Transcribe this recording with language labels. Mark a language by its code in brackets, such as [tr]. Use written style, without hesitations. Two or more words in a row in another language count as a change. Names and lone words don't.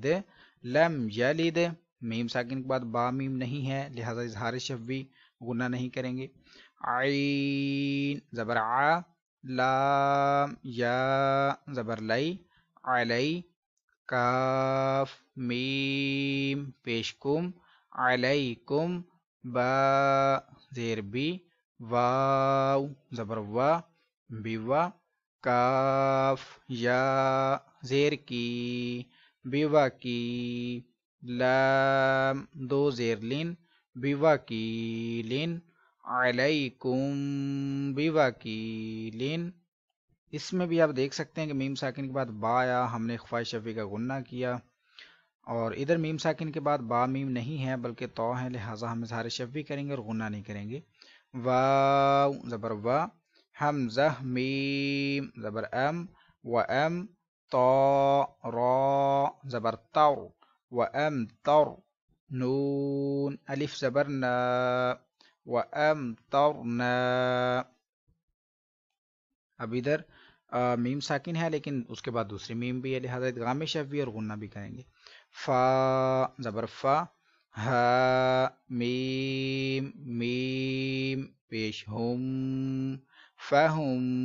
[ar] لم یلد [ur] میم ساکن کے بعد با میم نہیں ہے لہذا اظہار شفوی غنہ نہیں کریں گے عین زبر ع لام یا زبر لی علی کاف میم پیشکم علیکم با زیر بی واو زبر وا بیوا کاف یا زیر کی بیوا کی لام دو زیر لن بیوا کی لن علیکم بیوا کی لن اس میں بھی آپ دیکھ سکتے ہیں کہ میم ساکن کے بعد با آیا ہم نے اخفاء شفوی کا غنہ کیا اور ادھر میم ساکن کے بعد با میم نہیں ہے بلکہ تو ہے لہٰذا ہم اظہار شفوی کریں گے اور غنہ نہیں کریں گے واو زبر وا حمزہ میم زبر ام و ام طا را زبر تر و ام تر نون الف زبر نا و ام ترنا اب ادھر میم ساکن ہے لیکن اس کے بعد دوسری میم بھی ہے لہذا ادغام شفوی اور غنہ بھی کریں گے فا زبر فا ہا میم میم پیش ہم فہم